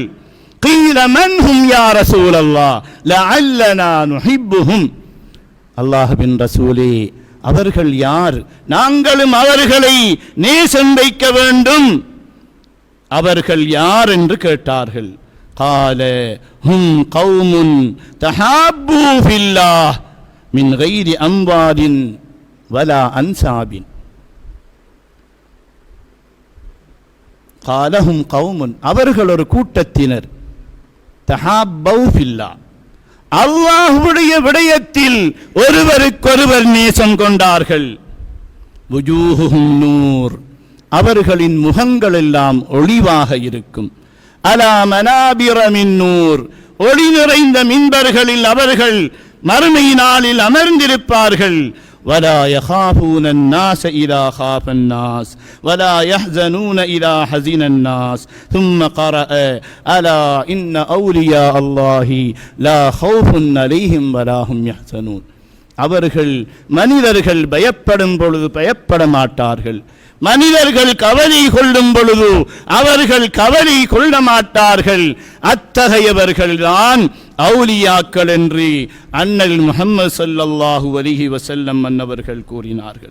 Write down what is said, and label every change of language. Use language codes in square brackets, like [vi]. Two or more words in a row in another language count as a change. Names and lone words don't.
[ar] قيل من هم يا رسول الله لعلنا نحبهم, [ta] அல்லாஹ்வின் ரசூலே அவர்கள் யார், நாங்களும் அவர்களை நேசம் வைக்க வேண்டும். அவர்கள் யார் என்று கேட்டார்கள். [ar] قال هم قوم تحابوا في الله من غير أموال ولا أنساب. قال هم قوم, [ta] அவர்கள் ஒரு கூட்டத்தினர். [ar] تحابوا في الله, [ta] அல்லாஹ்வுடைய விடயத்தில் ஒருவருக்கொருவர் நேசம் கொண்டார்கள். [ar] وجوههم نور, [ta] அவர்களின் முகங்கள் எல்லாம் ஒளிவாக இருக்கும். [ar] على منابر من نور, [ta] ஒளி நிறைந்த மின்பர்களில் அவர்கள் மறுமை நாளில் அமர்ந்திருப்பார்கள். [ar] ولا يخافون الناس إذا خاف الناس ولا يحزنون إذا حزن الناس. ثم قرأ ألا إن أولياء الله لا خوف عليهم ولا هم يحزنون. [ta] அவர்கள் மனிதர்கள் பயப்படும் பொழுது பயப்பட மாட்டார்கள், மனிதர்கள் கவலை கொள்ளும் பொழுது அவர்கள் கவலை கொள்ள மாட்டார்கள். அத்தகையவர்கள் தான் அவுலியாக்கள் என்று அண்ணல் முஹம்மது [ar] صلى الله عليه وسلم [ta] அன்னவர்கள் கூறினார்கள்.